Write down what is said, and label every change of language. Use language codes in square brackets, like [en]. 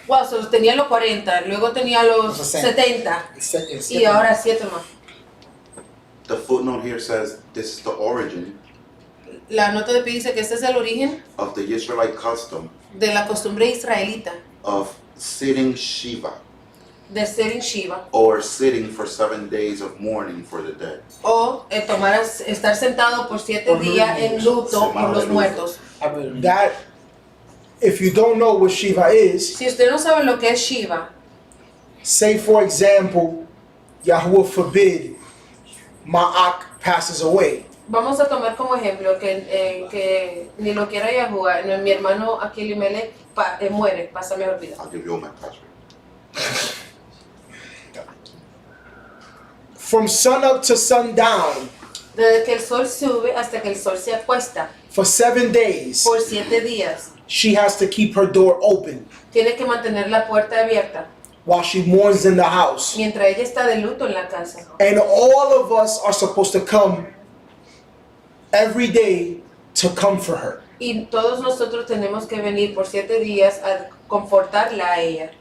[es] Wow, so tenía los 40, luego tenía los Los 60. 70 y ahora 7 más. [en] The footnote here says this is the origin [es] La nota de pie dice que este es el origen [en] of the Israelite custom [es] de la costumbre israelita [en] of sitting Shiva, [es] de ser en Shiva [en] or sitting for 7 days of mourning for the dead. [es] o estar sentado por 7 días en luto por los muertos. [en] That, if you don't know what Shiva is, [es] Si usted no sabe lo que es Shiva, [en] say for example, Yahuwah forbid, Ma'ak passes away. [es] vamos a tomar como ejemplo que ni lo quiera Yahuwah, mi hermano Akilimele muere, pasa mejor vida. [en] I'll give you all my password. From sunup to sundown, [es] Desde que el sol sube hasta que el sol se acuesta, [en] for 7 days, [es] por 7 días, [en] she has to keep her door open [es] tiene que mantener la puerta abierta [en] while she mourns in the house. [es] mientras ella está de luto en la casa. [en] And all of us are supposed to come every day to comfort her. [es] Y todos nosotros tenemos que venir por 7 días a confortarla a ella,